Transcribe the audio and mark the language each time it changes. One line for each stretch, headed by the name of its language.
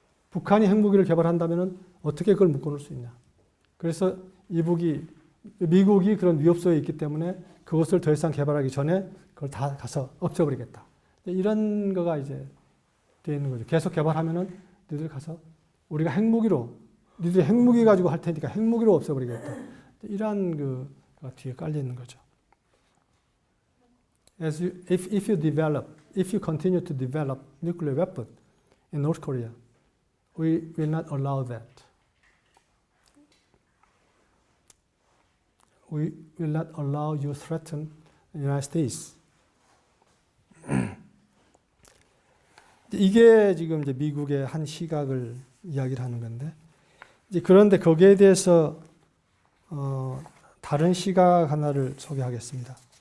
Korean: 북한이 핵무기를 개발한다면 어떻게 그걸 묶어놓을 수 있냐? 그래서 미국이 그런 위협소에 있기 때문에 그것을 더 이상 개발하기 전에 그걸 다 가서 없애버리겠다. 이런 거가 이제 되어 있는 거죠. 계속 개발하면은 너희들 가서 우리가 너희들이 핵무기 가지고 할 테니까 핵무기로 없애버리겠다. 이런 그 뒤에 깔려 있는 거죠.
English: If you continue to develop nuclear weapon in North Korea, we will not allow that. We will not allow you to threaten the United States.
Korean: 이게 지금 이제 미국의 한 시각을 이야기를 하는 건데, 이제 그런데 거기에 대해서 다른 시각 하나를 소개하겠습니다.